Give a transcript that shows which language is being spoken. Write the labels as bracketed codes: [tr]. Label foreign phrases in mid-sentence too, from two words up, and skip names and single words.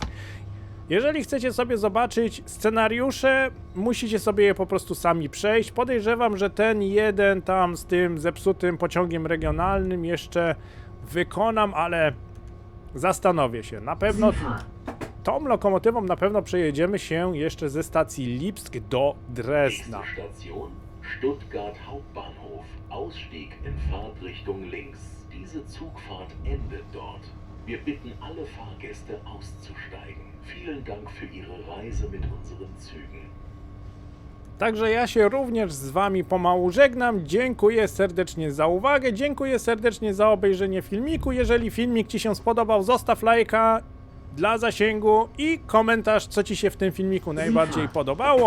[pl] Jeżeli chcecie sobie zobaczyć scenariusze, musicie sobie je po prostu sami przejść. Podejrzewam, że ten jeden tam z tym zepsutym pociągiem regionalnym jeszcze wykonam, ale zastanowię się. Na pewno tą lokomotywą na pewno przejedziemy się jeszcze ze stacji Lipsk do Dresdna. [de] Nächste Station Stuttgart Hauptbahnhof. Ausstieg in Fahrtrichtung links. Diese Zugfahrt endet dort. Wir bitten alle Fahrgäste auszusteigen. Vielen Dank für Ihre Reise mit unseren Zügen. [pl] Także ja się również z wami pomału żegnam. Dziękuję serdecznie za uwagę, dziękuję serdecznie za obejrzenie filmiku. Jeżeli filmik ci się spodobał, zostaw lajka dla zasięgu i komentarz, co ci się w tym filmiku najbardziej podobało.